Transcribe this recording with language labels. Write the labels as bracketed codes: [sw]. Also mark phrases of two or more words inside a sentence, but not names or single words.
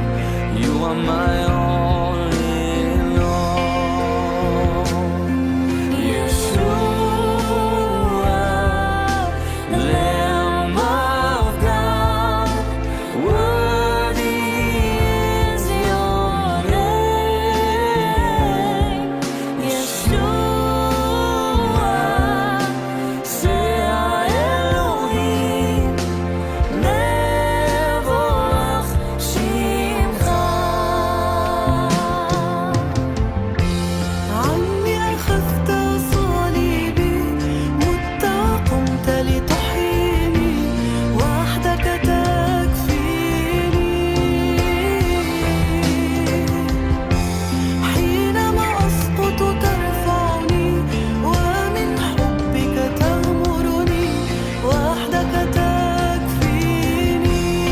[en] You are my all in all. Yeshua, Lamb of God, worthy is your name. [he] ישוע, זה האלוהים, מבורך שמך. [ar] عمي أخذت صليبي، مت قمت لتحييني، وحدك تكفيني. حينما أسقط ترفعني، ومن حبك تغمرني، وحدك تكفيني.